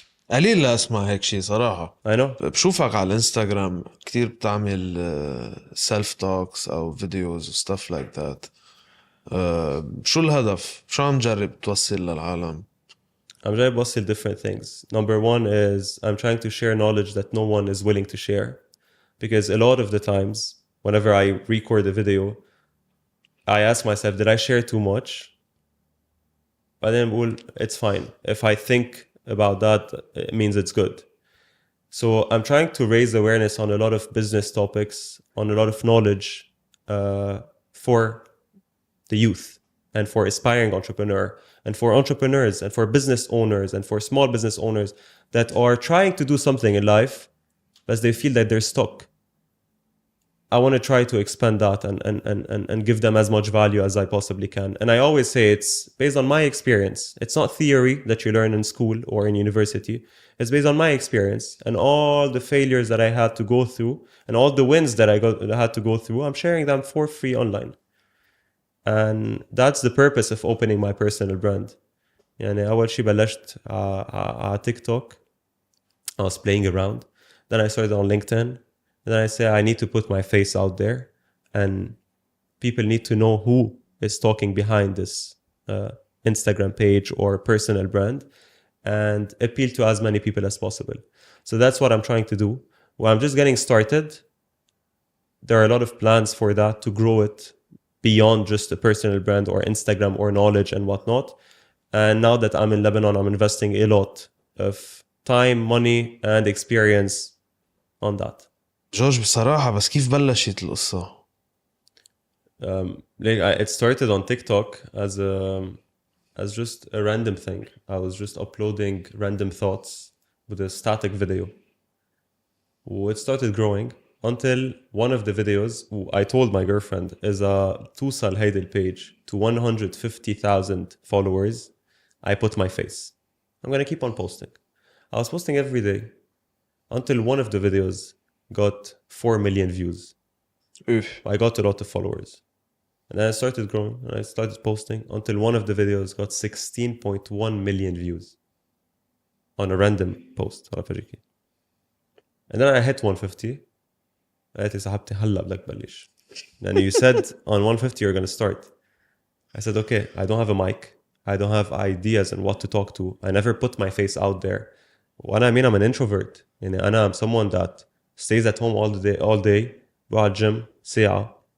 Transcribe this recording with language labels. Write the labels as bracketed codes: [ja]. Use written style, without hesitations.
[ar] قليل لا اسمع هيك شيء صراحة. [en] I know. [ar] بشوفك على الانستغرام كتير بتعمل [en] self talks [ar] أو [en] videos [ar] و [en] stuff like that. [ar] شو الهدف؟ شو عم جرب توصل للعالم؟ [en] I'm trying to bustle different things. Number one is I'm trying to share knowledge that no one is willing to share. Because a lot of the times, whenever I record a video, I ask myself, did I share too much? But then, well, it's fine. If I think about that, it means it's good. So I'm trying to raise awareness on a lot of business topics, on a lot of knowledge for the youth and for aspiring entrepreneur and for entrepreneurs and for business owners and for small business owners that are trying to do something in life, but they feel that they're stuck. I want to try to expand that and give them as much value as I possibly can. And I always say it's based on my experience. It's not theory that you learn in school or in university. It's based on my experience and all the failures that I had to go through and all the wins that I had to go through. I'm sharing them for free online. And that's the purpose of opening my personal brand. [ar] يعني أول شيء بلشت على TikTok. [en] I was playing around. Then I started on LinkedIn. And then I say I need to put my face out there and people need to know who is talking behind this Instagram page or personal brand and appeal to as many people as possible. So that's what I'm trying to do. Well, I'm just getting started. There are a lot of plans for that to grow it beyond just a personal brand or Instagram or knowledge and whatnot. And now that I'm in Lebanon, I'm investing a lot of time, money, and experience on that. [ar] جورج بصراحة بس كيف بلشت القصة؟ [en] It started on TikTok as just a random thing. I was just uploading random thoughts with a static video. It started growing until one of the videos I told my girlfriend is [ar] توصل هيدي البيج [en] to 150,000 followers. I put my face. I'm gonna keep on posting. I was posting every day until one of the videos got 4 million views. Oof. I got a lot of followers. And then I started growing and I started posting until one of the videos got 16.1 million views on a random post. And then I hit 150. [ar] قالت لي صاحبتي هلا بدك تبلش. [en] And you said on 150 you're going to start. I said okay, I don't have a mic. I don't have ideas on what to talk to. I never put my face out there. What I mean, I'm an introvert. [ar] يعني [en] I'm someone that stays at home all day, [ar] بروح [en] gym [ar] ساعة.